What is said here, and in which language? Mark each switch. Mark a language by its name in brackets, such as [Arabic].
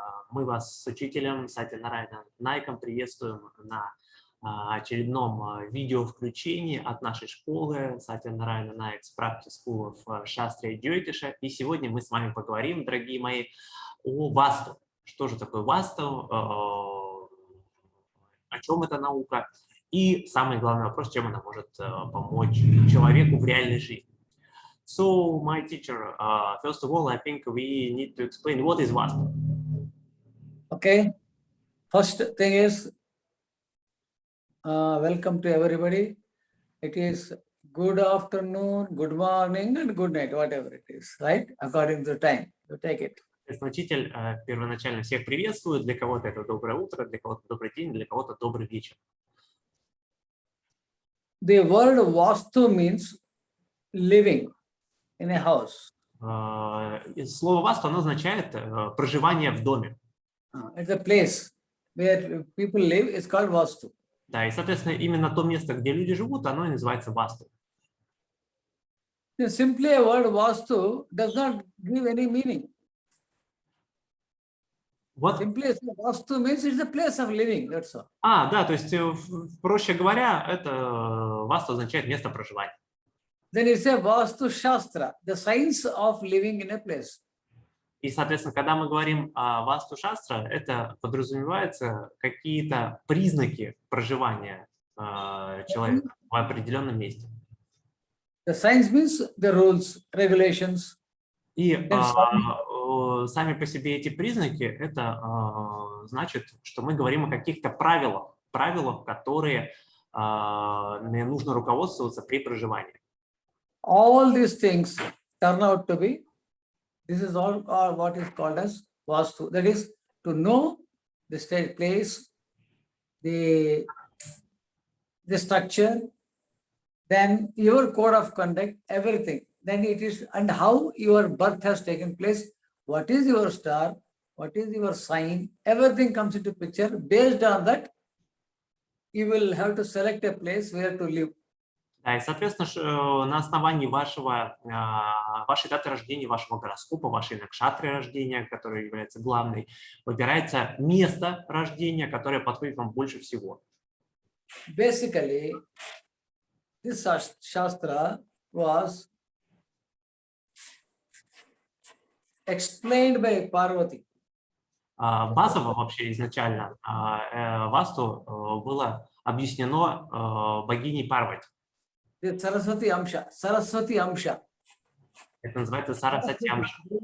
[Russian] Мы вас с учителем Сатья Нарайана Найком приветствуем на очередном видео-включении от нашей школы Сатья Нарайана Найк Practice School of Shastri Jyotisha. И сегодня мы с вами поговорим, дорогие мои, о Васту. Что же такое Васту, о чем эта наука и, самый главный вопрос, чем она может помочь человеку в реальной жизни. [English] So, my teacher, first of all, I think we need to explain what is Vastu. Okay. First thing is, welcome to everybody. It is good afternoon, good morning, and good night, whatever it is, right? According to the time, you take it. [Russian] Учитель первоначально всех приветствует. Для кого-то это доброе утро, для кого-то добрый день, для кого-то добрый вечер. [English] The word Vastu means living in a house. [Russian] Слово Васту, оно означает проживание в доме. [English] It's a place where people live. It's called Vastu. [Russian] Да, и, соответственно, именно то место, где люди живут, оно и называется Васту. [English] Simply a word Vastu does not give any meaning. [Russian] Вот. [English] Simply Vastu means it's a place of living. That's all. [Russian] Да, то есть, проще говоря, это Васту означает место проживания. [English] Then it's a Vastu Shastra, the science of living in a place. [Russian] И, соответственно, когда мы говорим о Васту Шастра, это подразумевается какие-то признаки проживания человека в определенном месте. [English] The science means the rules, regulations. [Russian] И сами по себе эти признаки, это значит, что мы говорим о каких-то правилах, которые нужно руководствоваться при проживании. [English] All these things turn out to be, this is all what is called as Vastu. That is to know the state place, the structure, then your code of conduct, everything. Then it is, and how your birth has taken place, what is your star, what is your sign, everything comes into picture. Based on that, you will have to select a place where to live. [Russian] Да, и, соответственно, на основании вашей даты рождения, вашего гороскопа, вашей накшатры рождения, которая является главной, выбирается место рождения, которое подходит вам больше всего. [English] Basically, this Shastra was explained by Parvati. [Russian] Базово вообще изначально Васту было объяснено богиней Парвати. [Sanskrit] Saraswati Amsha. Saraswati Amsha. [Russian] Это называется Сарасвати Амша.